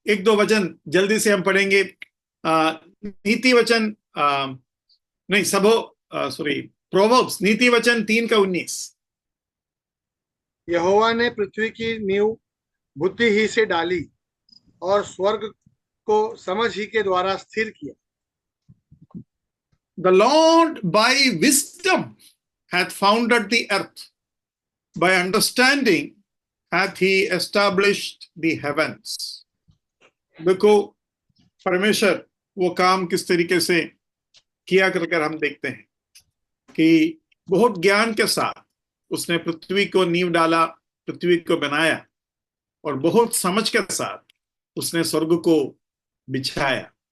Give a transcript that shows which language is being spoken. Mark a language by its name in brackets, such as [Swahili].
[Hindi] एक दो वचन जल्दी से हम पढ़ेंगे। नीति वचन नहीं, प्रोवर्ब्स नीति वचन 3 का 19। यहोवा ने पृथ्वी की नींव बुद्धि ही से डाली और स्वर्ग को समझ ही के द्वारा स्थिर किया। [English] The Lord by wisdom hath founded the earth, by understanding hath he established the heavens। [Hindi] देखो, परमेश्वर वो काम किस तरीके से किया कर हम देखते हैं कि बहुत ज्ञान के साथ उसने पृथ्वी को नींव डाला, पृथ्वी को बनाया, और बहुत समझ के साथ उसने स्वर्ग को बिछाया।